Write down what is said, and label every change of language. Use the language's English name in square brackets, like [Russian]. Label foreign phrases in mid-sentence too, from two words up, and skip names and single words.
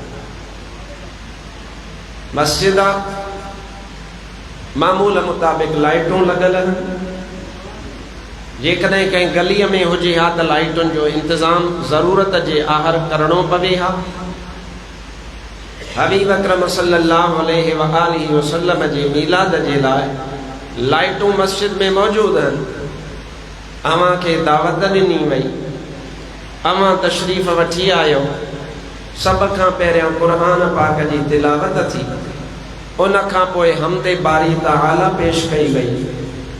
[Sindhi] मस्जिद आहे, मामूल मुताबिक़ लाइटूं लॻल आहिनि। जेकॾहिं कंहिं गलीअ में हुजे हा त लाइटुनि जो इंतज़ाम ज़रूरत जे आहर करणो पवे हा। हबीब अकरम [Arabic] صلى الله عليه وآله وسلم [Sindhi] जे मीलाद जे लाइ लाइटूं मस्जिद में मौजूद आहिनि। अव्हां खे दावत ॾिनी वई, अव्हां तशरीफ़ वठी आयो। सब खां पहिरियां क़ुरान पाक जी तिलावत थी, उन खां पोइ हमदे बारी तआला पेश कई वई।